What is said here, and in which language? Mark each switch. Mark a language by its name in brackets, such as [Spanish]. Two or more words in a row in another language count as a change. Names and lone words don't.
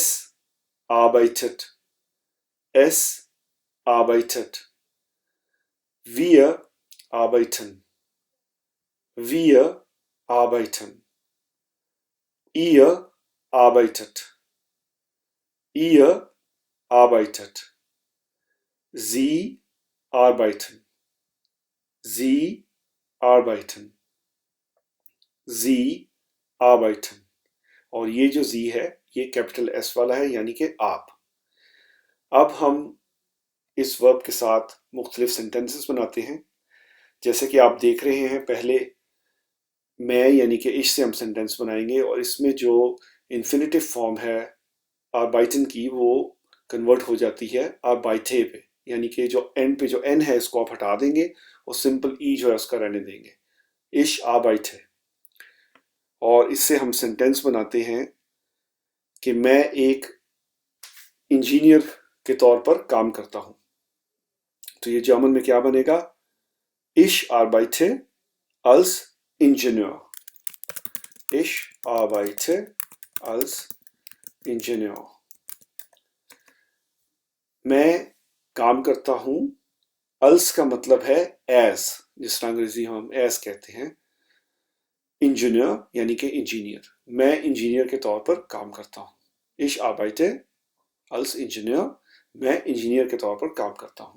[German] arbeitet, es arbeitet, wir arbeiten, wir arbeiten, ihr arbeitet, ihr arbeitet, sie arbeiten, sie arbeiten, sie arbeiten। [Hindi] और ये जो जी है ये कैपिटल एस वाला है, यानी कि आप। अब हम इस वर्ब के साथ मुख्तलिफ सेंटेंसेस बनाते हैं। जैसे कि आप देख रहे हैं, पहले मैं यानी कि इश से हम सेंटेंस बनाएंगे और इसमें जो [English] infinitive form [Hindi] है आर्बाइटन की वो कन्वर्ट हो जाती है आर्बाइटे पे, यानी कि जो एंड पे जो एन है इसको आप हटा देंगे और सिंपल ई जो है उसका रहने देंगे, [German] ich arbeite. [Hindi] और इससे हम सेंटेंस बनाते हैं कि मैं एक इंजीनियर के तौर पर काम करता हूं। तो ये जर्मन में क्या बनेगा? [German] Ich arbeite als Ingenieur. Ich arbeite als Ingenieur. [Hindi] मैं काम करता हूं। als का मतलब है as, जिस तरह अंग्रेजी हम as कहते हैं। इंजीनियर यानी कि इंजीनियर। मैं इंजीनियर के तौर पर काम करता हूं। [German] Ich arbeite als Ingenieur, [Hindi] मैं इंजीनियर के तौर पर काम करता हूं।